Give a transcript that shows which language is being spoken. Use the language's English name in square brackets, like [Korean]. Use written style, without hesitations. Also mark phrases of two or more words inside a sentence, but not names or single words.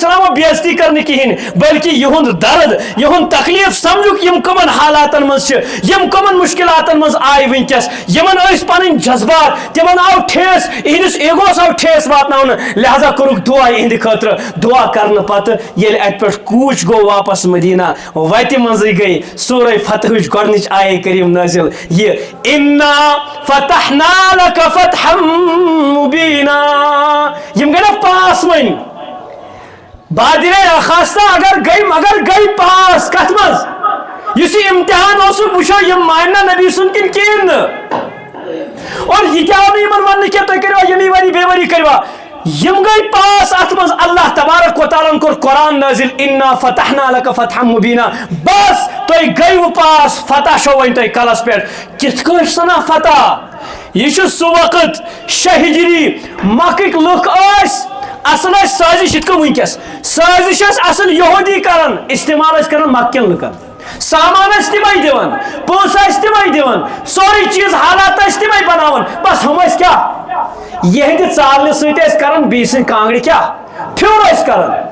[Kashmiri] السلام بےعزتی کرنہٕ کِہیٖنۍ بلکہ یہُنٛد درد یہُنٛد تکلیف سمجھُکھ یم کمن حالاتن منٛز چھِ یم کمن مشکلاتن منٛز آیہِ وٕنکیٚس یمن ٲسۍ پنٕنۍ جذبات تمن آو ٹھیس یہندِس ایگوس آو ٹھیس واتناونہٕ لہذا کوٚرُکھ دعا یہنٛدِ خٲطرٕ دعا کرنہٕ پتہٕ ییٚلہِ اتہِ پٮ۪ٹھ کوچ گوٚو واپس مدینہ وتہِ منٛزٕے گٔے سورہ فتح گۄڈنِچ آیے کریم نازل یہ [Arabic] انا فتحنا لك فتحا مبینا [Kashmiri] یم گٔے نا پاس وۄنۍ بادرے خاصہ اگر گئی پاس کتھ منٛز یُس یہِ امتحان اوسُکھ وٕچھو یم ماننا نبی سُنٛد کِنہٕ کِہیٖنۍ نہٕ اور یہِ تہِ آو نہٕ یِمن وننہٕ کینٛہہ تُہۍ کٔروا ییٚمی ؤری بیٚیہِ ؤری کٔروا یم گئی پاس اتھ منٛز اللہ تبارک و تعالیٰ کوٚر قرآن نازل [Arabic] انا فتحنا لك فتحا مبینا [Kashmiri] بس تُہۍ گٔیوٕ پاس فتح چھو وۄنۍ تۄہہِ کلس پٮ۪ٹھ کِتھ کٲٹھۍ سنا فتح یہ چھُ سُہ وقت 6 ہجری مکٕکۍ لُکھ ٲسۍ اصل ٲسۍ سٲزش یِتھ کٔنۍ وٕنکیٚس سٲزش ٲسۍ اصل یہودی کران استعمال ٲسۍ کران مکہ کٮ۪ن لُکن سامان ٲسۍ تِمے دِوان پونٛسہٕ ٲسۍ تِمے دِوان سورُے چیٖز حالات ٲسۍ تِمے بناوان بس ہُم ٲسۍ کیٛاہ یہندِ ژالنہِ سۭتۍ ٲسۍ کران بیٚیہِ سٕنٛدۍ کانٛگرِ کیٛاہ پھیُر ٲسۍ کران